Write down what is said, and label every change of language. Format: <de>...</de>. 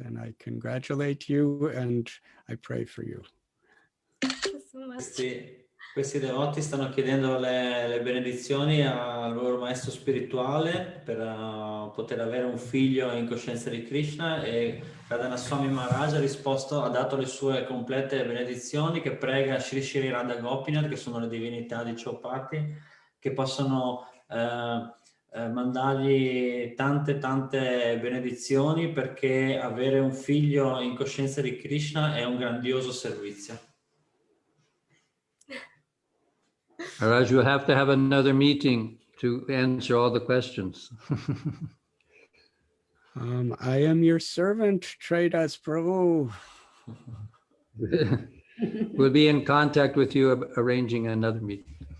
<en>And I congratulate you and I pray for you. Thank you so much.</en> <it>Questi devoti stanno chiedendo le benedizioni al loro maestro spirituale per poter avere un figlio in coscienza di Krishna, e Radhanath Swami Maharaj ha dato le sue complete benedizioni, che prega Sri Sri Radha Gopinath, che sono le divinità di Chopati, che possono mandargli tante benedizioni, perché avere un figlio in coscienza di Krishna è un grandioso servizio.</it> <en>Maharaj, you'll have to have another meeting to answer all the questions. I am your servant, Traidas Prabhu. We'll be in contact with you arranging another meeting.</en>